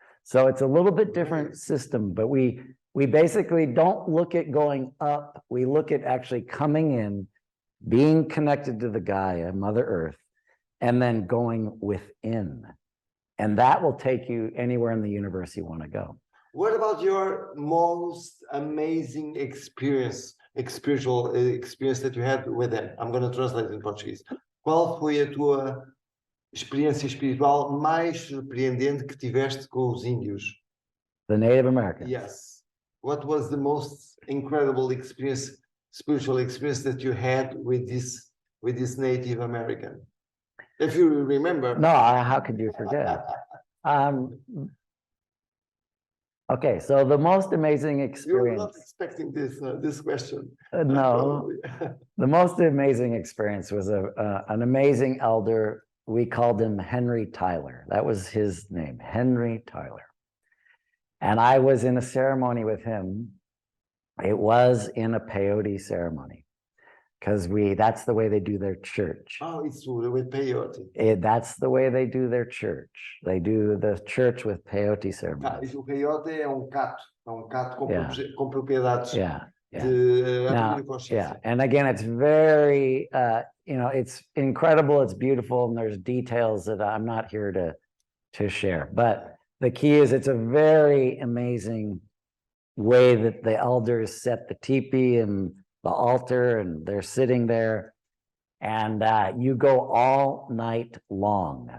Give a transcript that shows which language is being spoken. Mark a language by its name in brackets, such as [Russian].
[English] So it's a little bit different system, but we basically don't look at going up, we look at actually coming in, being connected to the Gaia, Mother Earth, and then going within. And that will take you anywhere in the universe you want to go. What about your most amazing spiritual experience that you had with them? I'm going to translate in Portuguese. [Portuguese] Qual foi a tua experiência espiritual mais surpreendente que tiveste com os índios? [English] The Native Americans. Yes. What was the most incredible spiritual experience that you had with this Native American? If you remember. No, how could you forget? Okay, so the most amazing experience. You were not expecting this question. No, the most amazing experience was an amazing elder. We called him Henry Tyler. That was his name, Henry Tyler. And I was in a ceremony with him. It was in a peyote ceremony, because that's the way they do their church. Oh, it's with peyote. That's the way they do their church. They do the church with peyote ceremonies. [Portuguese] O peyote é cato com propriedades [English] de and again, it's very, it's incredible, it's beautiful, and there's details that I'm not here to share. But the key is it's a very amazing way that the elders set the teepee and the altar, and they're sitting there, and you go all night long.